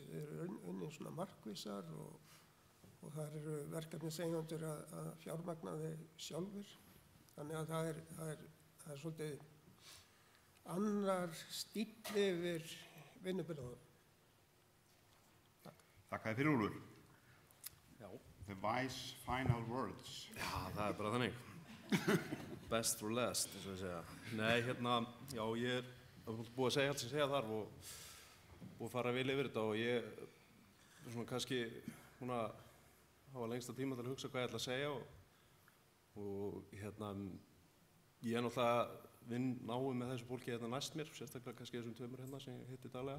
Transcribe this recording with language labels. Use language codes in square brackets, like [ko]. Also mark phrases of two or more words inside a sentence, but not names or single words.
[is] Þeir eru unnin svona markvissar og það eru verkefniseigendur að fjármagna þeir sjálfur. Þannig að það er svolítið annar stíll yfir vinnubyrðunum. Þakka þér fyrir, Úlfur. Já. [en] The wise final words. [is] Já, það bara þannig. [en] Best for last, [is] eins og ég segja. Nei, já, ég er búið að segja allt sem segja þar og búið að fara vel yfir þetta og ég er svona kannski búin að hafa lengsta tíma til að hugsa hvað ég ætla að segja og ég er náttúrulega vinn náið með þessu fólki næst mér, sérstaklega kannski þessum tveimur sem ég hitti daglega.